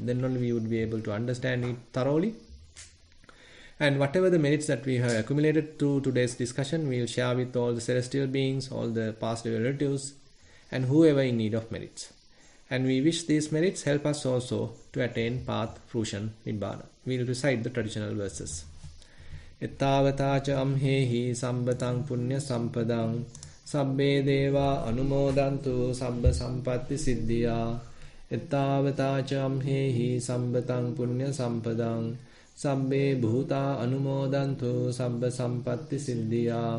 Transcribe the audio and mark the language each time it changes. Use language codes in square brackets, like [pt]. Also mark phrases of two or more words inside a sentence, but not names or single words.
[en] Then only we would be able to understand it thoroughly. And whatever the merits that we have accumulated through today's discussion, we will share with all the celestial beings, all the past relatives, and whoever in need of merits. And we wish these merits help us also to attain path, fruition, nibbana. We will recite the traditional verses. [pi] Ettavata ca amhehi sambatang punya sampadang sabbe deva anumodantu sabba sampatti siddhya. Ettavata ca amhehi sambatang punya sampadang sabbe bhuta anumodantu sabba sampatti siddhya.